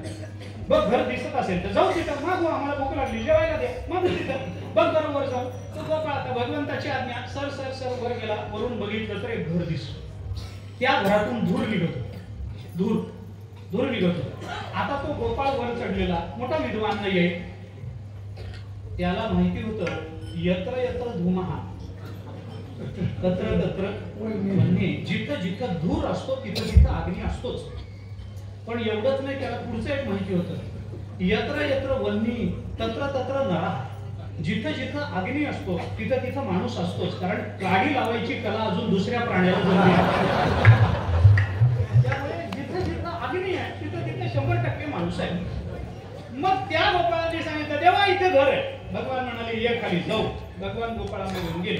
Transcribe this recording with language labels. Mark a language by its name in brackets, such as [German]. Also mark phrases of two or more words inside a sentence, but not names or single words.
[Marathi] बघ घर दिसत असेल तर जाऊ तिथं, मागू, आम्हाला भूक लागली, जेवायला द्या, मग तिथं बघ बरं वर जाऊ. तो गोपाळ आता भगवंताची आज्ञा सर सर सर वर गेला. वरून बघितलं तर एक घर दिसतो. त्या घरातून धूर निघत होता, धूर निघत होता. आता तो गोपाळ वर चढलेला मोठा विद्वान नाहीये, त्याला माहिती होतं, [Sanskrit] यत्र यत्र धूमः तत्र तत्र वह्नी. [Marathi] जिथं जिथं धूर असतो तिथं तिथं अग्नी असतोच. पण एवढंच नाही, त्याला पुढचं एक माहिती होतं, [Sanskrit] यत्र यत्र वह्नी तत्र तत्र नरः. [Marathi] जिथं जिथं अग्नी असतो तिथं तिथं माणूस असतोच. कारण गाडी लावायची कला अजून दुसऱ्या प्राण्याला जमली. त्यामुळे जिथं जिथं अग्नी आहे तिथं तिथं 100% माणूस आहे. मग त्या गोपाळाने सांगितलं, देवा इथे घर आहे. भगवान म्हणाले, ये खाली जाऊ. भगवान गोपाळांना घेऊन गेले.